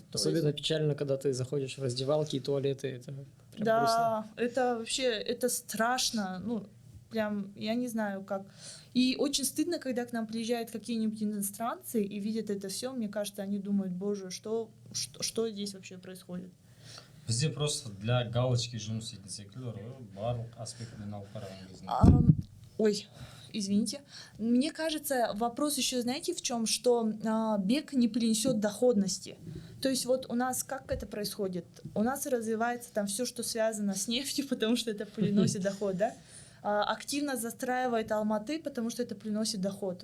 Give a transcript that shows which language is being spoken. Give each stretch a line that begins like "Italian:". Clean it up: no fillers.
Russian: Особенно печально, когда ты заходишь в раздевалки и туалеты. Это прям да, это вообще, это страшно. Ну, прям, я не знаю как. И очень стыдно, когда к нам приезжают какие-нибудь иностранцы и видят это все. Мне кажется, они думают, боже, что здесь вообще происходит.
Kazakh: Бізде
Russian: просто для галочки
Kazakh: жұмыс істейтін секілді бар ғой, барлық аспектіден алып қараған кезінде.
Russian: Ой, извините. Мне кажется, вопрос еще, знаете, в чем, что бег не принесет доходности. То есть вот у нас как это происходит? У нас развивается там все, что связано с нефтью, потому что это приносит доход, да? Активно застраивает Алматы, потому что это приносит доход.